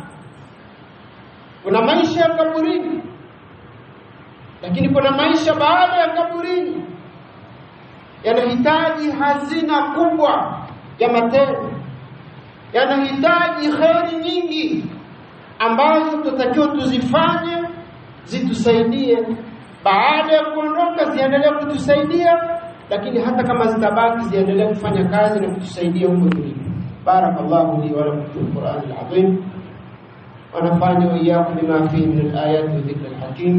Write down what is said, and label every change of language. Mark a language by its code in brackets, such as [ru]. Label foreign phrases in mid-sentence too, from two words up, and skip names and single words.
[sw] Kuna maisha ya kaburini, lakini kuna maisha baada ya kaburini yanahitaji hazina kubwa ya matendo, yanahitaji kheri nyingi ambazo tutakiwa tuzifanye zitusaidie baada ya kuondoka, ziendelee kutusaidia, lakini hata kama zitabaki ziendelee kufanya kazi na kutusaidia huko tulipo. [ar] بارك الله لي ولكم في القرآن العظيم ونفعني وإياكم بما فيه من الآيات والذكر الحكيم.